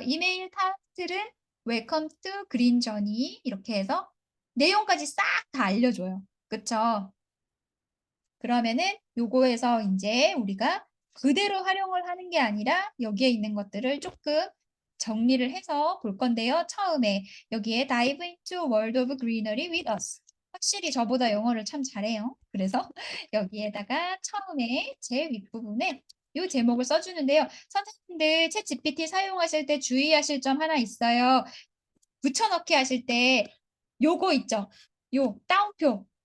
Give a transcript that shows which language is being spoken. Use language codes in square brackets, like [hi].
[ko] 이메일 타이틀은 [en] Welcome to Green Journey [ko] 이렇게 해서 내용까지 싹 다 알려줘요. 그쵸? 그러면은 요거에서 이제 우리가 그대로 활용을 하는 게 아니라 여기에 있는 것들을 조금 정리를 해서 볼 건데요. 처음에 여기에 [en] Dive into World of Greenery with us. [ko] 확실히 저보다 영어를 참 잘해요. 그래서 여기에다가 처음에 제 윗부분에 이 제목을 써주는데요. 선생님들 챗 GPT 사용하실 때 주의하실 점 하나 있어요. 붙여넣기 하실 때 요거 있죠. 요 따옴표.